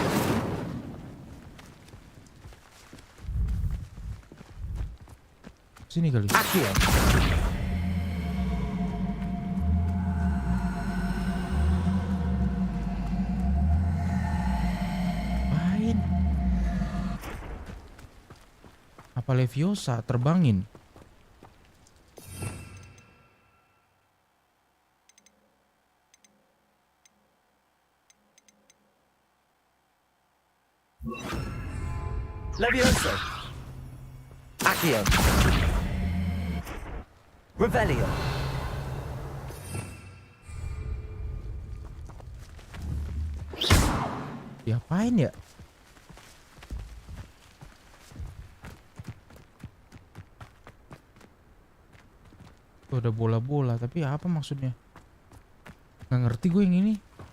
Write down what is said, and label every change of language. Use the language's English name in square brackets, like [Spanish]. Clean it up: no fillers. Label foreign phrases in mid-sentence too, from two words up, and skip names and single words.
[Indonesian] Sini kali. Accio! Apain? Apa Leviosa terbangin? Levioso! Accio! Revelio! Diapain ya? Tuh ada bola-bola, tapi apa maksudnya? Nggak ngerti gue yang ini.